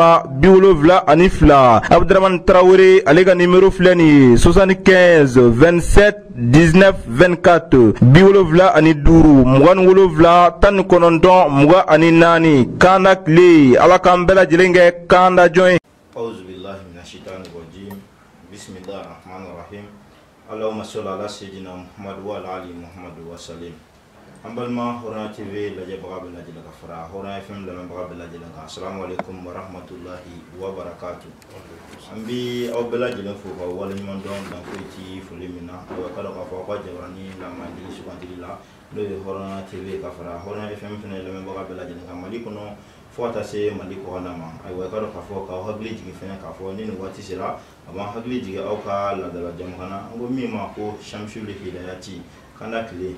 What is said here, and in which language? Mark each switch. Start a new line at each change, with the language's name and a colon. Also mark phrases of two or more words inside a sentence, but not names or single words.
Bambara: 73 Abdramane Traoré ale ka nimero filɛ nin ye 75 27 19 24 75 27 19 Kanda kle. Ala k'an bɛɛ lajɛlen kɛ Kanda jɔn ye.
Arabic: أعوذ بالله من الشيطان الرجيم بسم الله الرحمن الرحيم. اللهم صل على سيدنا محمد وعلى آل محمد وسلم.
Bambara: An balima Hɔrɔnya TV lajɛbaga bɛɛ lajɛlen ka fara Hɔrɔnya FM lamɛnbaga bɛɛ lajɛlen kan.
Arabic: السلام عليكم ورحمة الله وبركاته.
Bambara: An bi aw bɛɛ lajɛlen fo ka waleɲuman dɔn dan foyi ti foli min na. Aw ka dɔn k'a fɔ aw ka jabarani lamɛnni sugantili la n'o ye Hɔrɔnya TV ka fara Hɔrɔnya FM fɛnɛ lamɛnbaga bɛɛ lajɛlen kan. Mali kɔnɔ fo ka taa se Mali kɔkan ma. Ayiwa ka dɔn k'a fɔ k'aw hakili jigin fɛnɛ k'a fɔ ni nin waati sera a b'an hakili jigin aw ka laadala jamukan na an ko min ma ko Shamsul Hidayati Kanda kle.